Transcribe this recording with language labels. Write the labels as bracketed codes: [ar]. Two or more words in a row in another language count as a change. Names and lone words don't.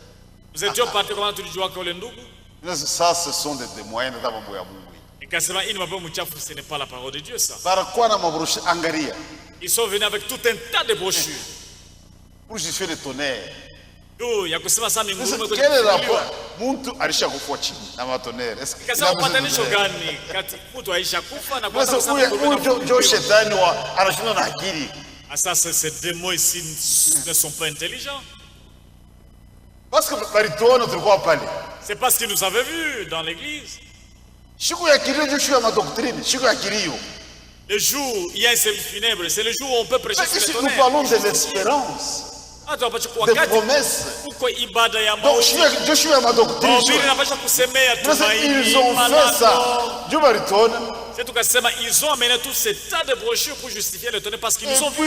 [fr] Ça, ce sont des moyens de ce n'est pas la parole de Dieu, ça. Ils sont venus avec tout un tas de brochures. Pour justifier le tonnerre. Quel est le rapport? [sw] Muntu alisha kufa chini na matonere. Shetani anashinda na akili. [fr] Ça, ces démons ici ne sont pas intelligents. [sw] Parce que barituona tulikuwa pale. [fr] C'est parce qu'ils nous avaient vus dans l'église. [sw] Siku ya kilio ndio siku ya madoctrine, siku ya kilio. [fr] Le jour où il y a un service funèbre, c'est le jour où on peut prêcher sur le tonnerre. Nous parlons de l'espérance. Des promesses. Donc je suis à ma doctrine. Ils ont fait ça. Dieu baritone. Ils ont amené tous ces tas de brochures pour justifier le tonnerre parce qu'ils nous ont vus.